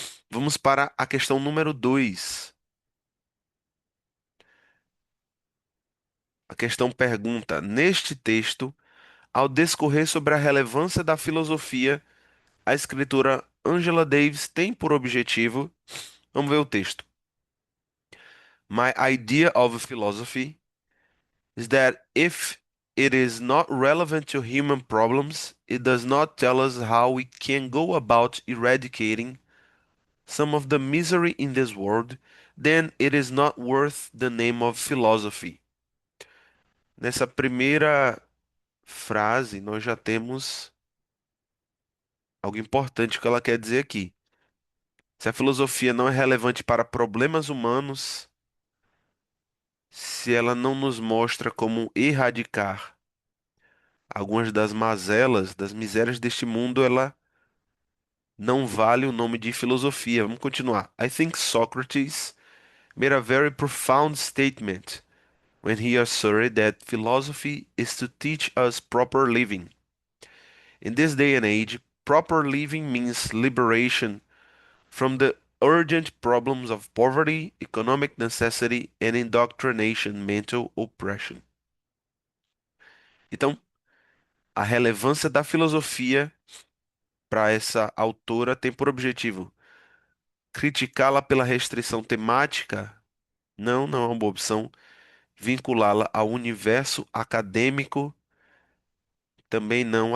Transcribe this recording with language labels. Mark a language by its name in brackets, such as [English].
[Portuguese] Vamos para a questão número 2. A questão pergunta: neste texto, ao discorrer sobre a relevância da filosofia, a escritora Angela Davis tem por objetivo. Vamos ver o texto. [English] My idea of philosophy is that if it is not relevant to human problems, it does not tell us how we can go about eradicating some of the misery in this world, then it is not worth the name of philosophy. [Portuguese] Nessa primeira frase, nós já temos algo importante que ela quer dizer aqui. Se a filosofia não é relevante para problemas humanos, se ela não nos mostra como erradicar algumas das mazelas, das misérias deste mundo, ela não vale o nome de filosofia. Vamos continuar. [English] I think Socrates made a very profound statement when he asserted that philosophy is to teach us proper living. In this day and age, proper living means liberation from the urgent problems of poverty, economic necessity, and indoctrination, mental oppression. [Portuguese] Então, a relevância da filosofia para essa autora tem por objetivo criticá-la pela restrição temática? Não, não é uma boa opção. Vinculá-la ao universo acadêmico? Também não.